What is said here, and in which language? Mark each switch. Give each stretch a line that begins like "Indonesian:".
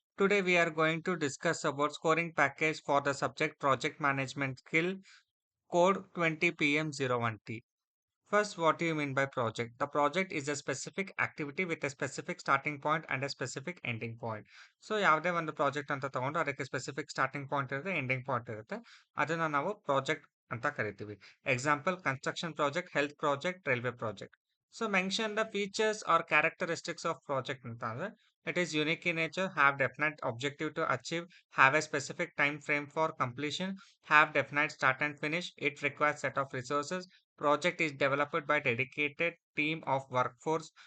English: Today we are going to discuss about scoring package for the subject project management skill code 20PM01T. First, what do you mean by project? The project is a specific activity with a specific starting point and a specific ending point.
Kannada: So ಯಾವುದೇ ಒಂದು project ಅಂತ ತಗೊಂಡು ಅದಕ್ಕೆ specific starting point ಇರುತ್ತೆ ending point ಇರುತ್ತೆ ಅದನ್ನ ನಾವು project ಅಂತ ಕರಿತೀವಿ.
English: Example construction project, health project, railway project. So mention the features or characteristics of project
Kannada: ಅಂತ ಅಂದ್ರೆ
English: it is unique in nature, have definite objective to achieve, have a specific time frame for completion, have definite start and finish, it requires set of resources. Project is developed by dedicated team of workforce.